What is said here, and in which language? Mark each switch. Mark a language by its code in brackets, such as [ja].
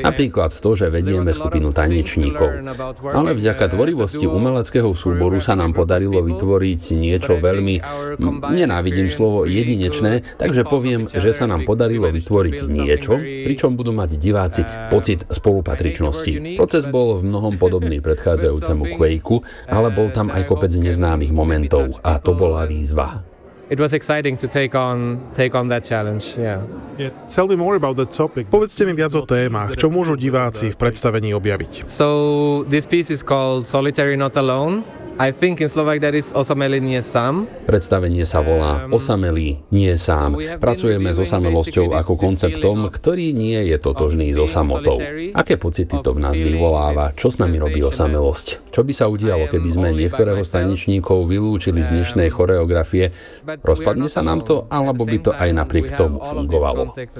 [sk] Napríklad to, že vedieme skupinu tanečníkov. Ale vďaka tvorivosti umeleckého súboru sa nám podarilo vytvoriť niečo veľmi, nenávidím slovo, jedinečné, takže poviem, že sa nám podarilo vytvoriť niečo, pričom budú mať diváci pocit spolupatričnosti. Proces bol v mnohom podobný predchádzajúcemu Quakeu, ale bol tam aj kopec neznámych momentov a to bola výzva. [en] It was exciting to take on that challenge. Yeah. Tell me more about the topic. [sk] Povedzte mi viac o témach, čo môžu diváci v predstavení objaviť. [en] So this piece is called Solitary Not Alone. I think in Slovak that is [sk] Osamelý nie sám. Predstavenie sa volá Osamelý nie sám. Pracujeme s osamelosťou ako konceptom, ktorý nie je totožný s osamotou. Aké pocity to v nás vyvoláva? Čo s nami robí osamelosť? Čo by sa udialo, keby sme niektorého z tanečníkov vylúčili z dnešnej choreografie? Rozpadne sa nám to, alebo by to aj napriek tomu fungovalo?